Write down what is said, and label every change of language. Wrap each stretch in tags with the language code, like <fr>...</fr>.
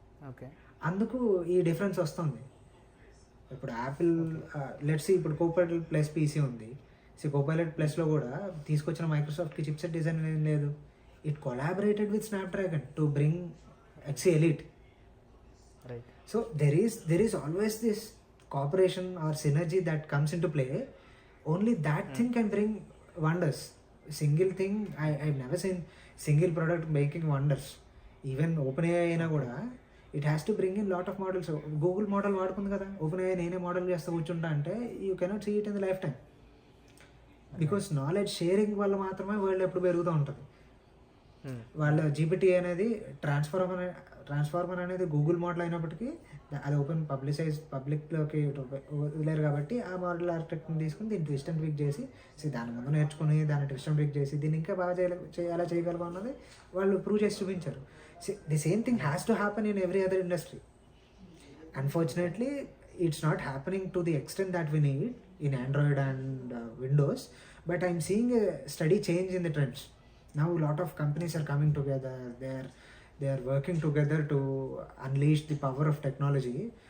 <en>okay,</en> <te>అందుకు ఈ difference వస్తుంది. ఇప్పుడు యాపిల్ లెట్స్ ఇప్పుడు కోపైలట్ ప్లస్ పీసీ ఉంది. కోపైలట్ ప్లస్లో కూడా తీసుకొచ్చిన మైక్రోసాఫ్ట్కి చిప్సెట్ డిజైన్ ఏం లేదు.</te> <en>It collaborated with Snapdragon to bring X elite. Right. So there is always this cooperation or synergy that comes into play. Only that thing can bring wonders. Single thing, I've never seen single product making wonders. Even OpenAI</en> <te>అయినా కూడా</te> <en>It has to bring in lot of models.</en> <te>Google model వాడుకుంది కదా, open అయ్యే నేనే model చేస్తా కూర్చుంటా అంటే</te> <en>You cannot see it in the lifetime.</en> <te>Because knowledge sharing వల్ల మాత్రమే వరల్డ్ ఎప్పుడు పెరుగుతూ ఉంటుంది. వాళ్ళ జీపీటీ అనేది ట్రాన్స్ఫార్మర్ అనేది గూగుల్ మోడల్ అయినప్పటికీ అది ఓపెన్ పబ్లిక్లోకి వదిలేరు కాబట్టి ఆ మోడల్ ఆర్కిటెక్ట్ని తీసుకుని దీన్ని</te> <en>twist and tweak</en> <te>చేసి దాని ముందు నేర్చుకుని దాన్ని ట్విస్ట్ అండ్ ట్విక్ చేసి దీన్ని ఇంకా బాగా ఎలా చేయగలము అన్నది వాళ్ళు ప్రూవ్ చేసి చూపించారు.</te> <en>The same thing has to happen in every other industry. Unfortunately, it's not happening to the extent that we need in Android and Windows, but I'm seeing a steady change in the trends. Now a lot of companies are coming together. They are working together to unleash the power of technology.</en>